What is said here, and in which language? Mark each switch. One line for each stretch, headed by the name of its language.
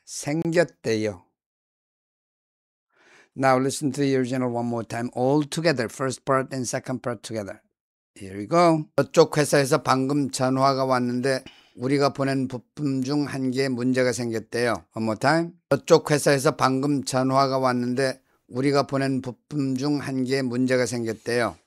Korean: 생겼대요.
English: Now listen to the original one more time. All together. First part and second part together. Here we go.
Korean: 저쪽 회사에서 방금 전화가 왔는데 우리가 보낸 부품 중 한 개에 문제가 생겼대요.
English: One more time.
Korean: 저쪽 회사에서 방금 전화가 왔는데 우리가 보낸 부품 중 한 개에 문제가 생겼대요.